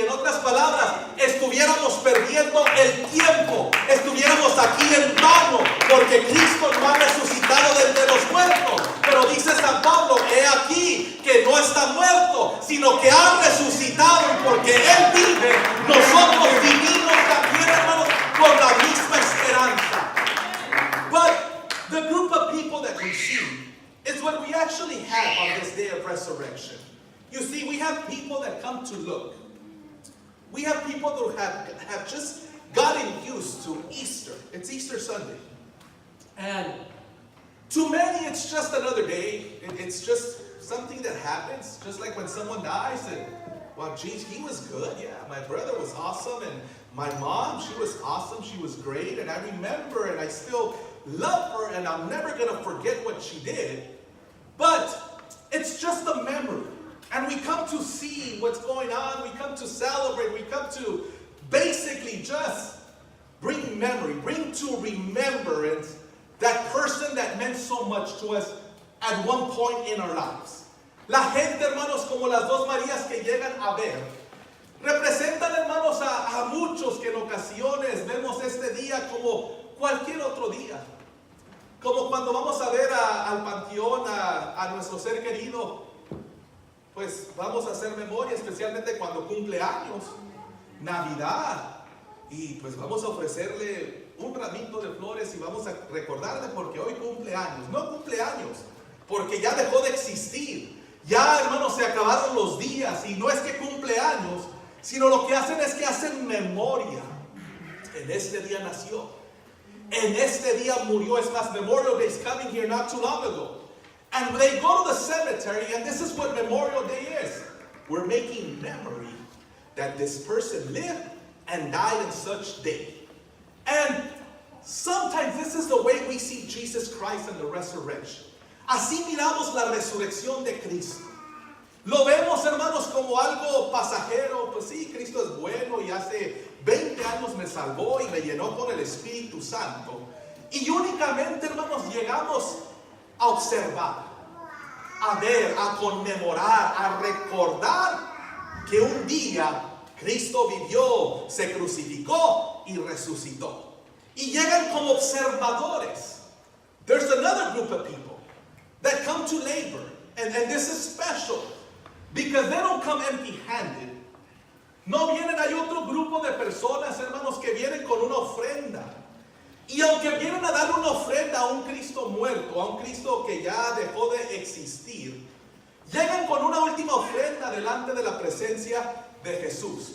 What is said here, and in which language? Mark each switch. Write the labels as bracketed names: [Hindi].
[Spanish] En otras palabras, estuviéramos perdiendo el tiempo, estuviéramos aquí en vano, porque Cristo no ha resucitado de entre los muertos. Pero dice San Pablo, he aquí que no está muerto, sino que ha resucitado, y porque Él vive, nosotros vivimos también, hermanos, con la misma esperanza. [English] But The group of people that we see is what we actually have on this day of resurrection. You see, we have people that come to look. We have people who have just gotten used to Easter. It's Easter Sunday. And to many, it's just another day. It's just something that happens. Just like when someone dies and, well, geez, he was good. Yeah, my brother was awesome. And my mom, she was awesome. She was great. And I remember and I still love her. And I'm never going to forget what she did. But it's just a memory. And we come to see what's going on. We come to celebrate. We come to basically just bring memory, bring to remembrance that person that meant so much to us at one point in our lives. [Spanish] La gente, hermanos, como las dos Marías que llegan a ver, representan, hermanos, a muchos que en ocasiones vemos este día como cualquier otro día. Como cuando vamos a ver al panteón a nuestro ser querido, pues vamos a hacer memoria, especialmente cuando cumple años, Navidad, y pues vamos a ofrecerle un ramito de flores y vamos a recordarle porque hoy cumple años. No cumple años, porque ya dejó de existir. Ya, hermanos, se acabaron los días y no es que cumple años, sino lo que hacen es que hacen memoria. En este día nació. En este día murió. Es más, [English] Memorial Day is coming here not too long ago. And they go to the cemetery, and this is what Memorial Day is. We're making memory that this person lived and died in such day. And sometimes this is the way we see Jesus Christ and the resurrection. [Spanish] Así miramos la resurrección de Cristo. Lo vemos, hermanos, como algo pasajero. Pues sí, Cristo es bueno y hace 20 años me salvó y me llenó con el Espíritu Santo. Y únicamente, hermanos, llegamos a observar, a ver, a conmemorar, a recordar que un día Cristo vivió, se crucificó y resucitó. Y llegan como observadores. [English] There's another group of people that come to labor. And this is special because they don't come empty-handed. [Spanish] No vienen, hay otro grupo de personas, hermanos, que vienen con una ofrenda. Y aunque vienen a dar una ofrenda a un Cristo muerto, a un Cristo que ya dejó de existir, llegan con una última ofrenda delante de la presencia de Jesús.